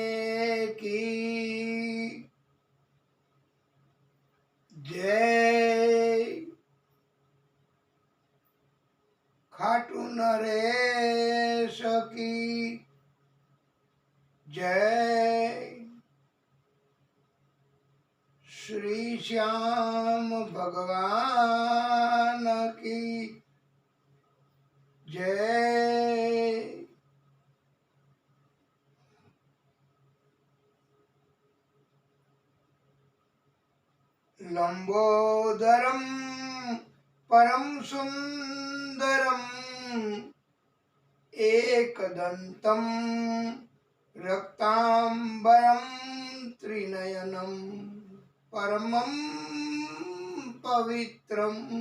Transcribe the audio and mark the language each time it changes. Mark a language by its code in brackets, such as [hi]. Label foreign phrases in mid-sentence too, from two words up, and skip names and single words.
[hi] की जय, खाटू नरेश की जय, श्री श्याम भगवान की जय। [sa] लंबोदरम परम सुंदरम, एकदंतम रक्तांबरम त्रिनयनम, परमं पवित्रम।